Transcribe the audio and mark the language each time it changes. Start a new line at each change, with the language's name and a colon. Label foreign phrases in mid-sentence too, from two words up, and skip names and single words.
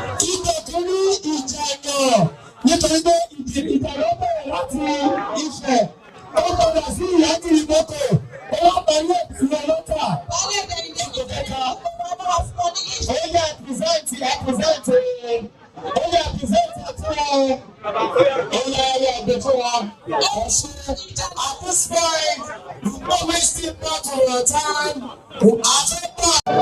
Yoruba: Ipò kìíní, Ìjànà, nítorí pé ìdí, Ìjànà bẹ̀rẹ̀ láti Ifẹ̀. Ó padà sí Ìyáàdì Ìgbòkè. Ó wá parí ẹ̀ sí Ọlọ́tà. Ipò kẹta. Ó yẹ present, ẹ present, eh, Ó yẹ
English: present it
Yoruba: fún wọn. Ó yẹ, ó yẹ, gbé fún wọn. Ẹ ṣé.
English: At this point, we don't waste much of our time.
Yoruba: A fẹ́ gbà.